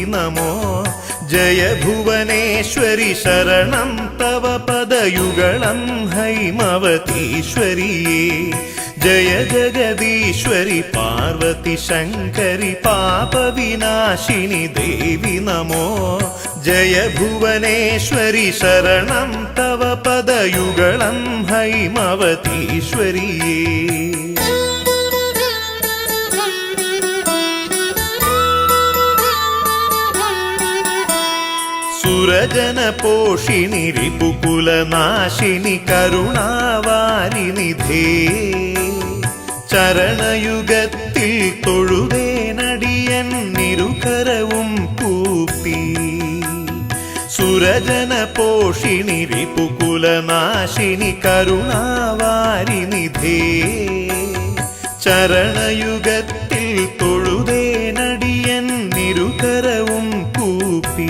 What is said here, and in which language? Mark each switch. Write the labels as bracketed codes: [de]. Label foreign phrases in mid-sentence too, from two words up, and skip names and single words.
[sa] नमो जय भुवनेश्वरि शरणं तव पदयुगलं हैमवतीश्वरिये जय जगदीश्वरि पार्वती शङ्करि पापविनाशिनि देवि नमो जय भुवनेश्वरि शरणं तव पदयुगलं हैमवतीश्वरिये सुरजनपोषिणि रिपुकुलनाशिनि करुणावारिनिधे [ml] ചരണയുഗത്തിൽ തൊഴുതേനടിയൻ നിരുകരവും കൂപ്പി [sa] സുരജന പോഷിണി റിപുകുലനാശിനി കരുണാവാരിനിധേ [ml] ചരണയുഗത്തിൽ തൊഴുതേനടിയൻ നിരുകരവും കൂപ്പി